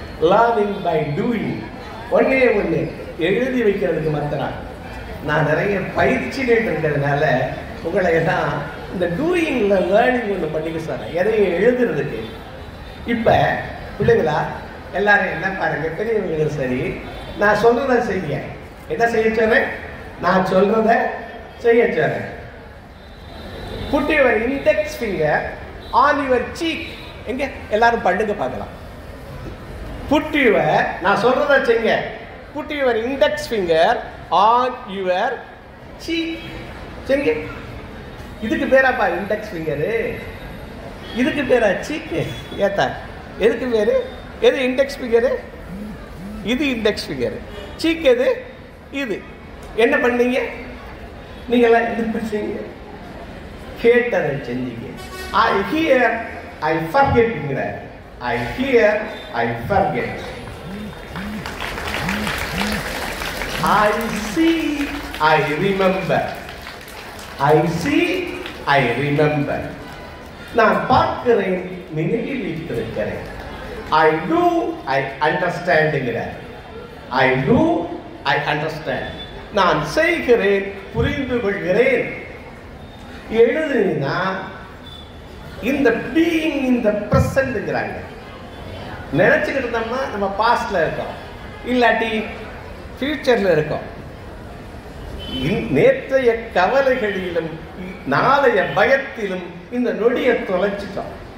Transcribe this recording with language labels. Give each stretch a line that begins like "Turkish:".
English: Learning by doing.
Tamil: ஒன்னே எழுதி வைக்கிறதுக்கு மாத்திரம் நான் நிறைய பயிற்சிகள் இருக்கிறதுனால உங்களை தான் இந்த டூயிங்ல லேர்னிங் ஒன்று பண்ணிக்க சொல்றேன், எதையும் எழுதுறதுக்கு. இப்போ பிள்ளைங்களா எல்லாரும் என்ன பாருங்க, பெரியவங்களும் சரி, நான் சொல்றத செய்ய. என்ன செய்ய சொல்றேன்? நான் சொல்றத செய்ய சொல்றேன்.
English: Put your index finger on your cheek.
Tamil: எங்க எல்லாரும் பண்ணுங்க பார்க்கலாம்.
English: Put your,
Tamil: நான் சொல்றத செய்யுங்க.
English: Put your index finger on your cheek.
Tamil: செய்யுங்க. இதுக்கு பேராப்பா இண்டெக்ஸ் ஃபிங்கரு, இதுக்கு பேரா சீக்கு. ஏத்தா எதுக்கு பேரு? எது இண்டெக்ஸ் ஃபிங்கரு? இது இண்டெக்ஸ் ஃபிங்கர். சீக் எது? இது. என்ன பண்ணீங்க நீங்களாம்? இது பண்ணீங்க, கேட்டதை செஞ்சீங்க.
English: I hear I ஃபர்கெட்ங்கிற, I hear I forget. I see I remember. I see I remember.
Tamil: நான் பார்க்கிறேன், நினைவில் வைத்திருக்கிறேன்.
English: I do I understandங்கிற, I do I understand.
Tamil: நான் செய்கிறேன், புரிந்து கொள்கிறேன். எழுதுனா இந்த பீயிங் இந்த பிரசன்ட்ங்கிறாங்க. நினைச்சுக்கிட்டு இருந்தோம்னா நம்ம பாஸ்ட்ல இருக்கோம், இல்லாட்டி ஃபியூச்சர்ல இருக்கோம். நேற்றைய கவலைகளிலும் நாளைய பயத்திலும் இந்த நொடியை தொலைச்சிட்டோம்.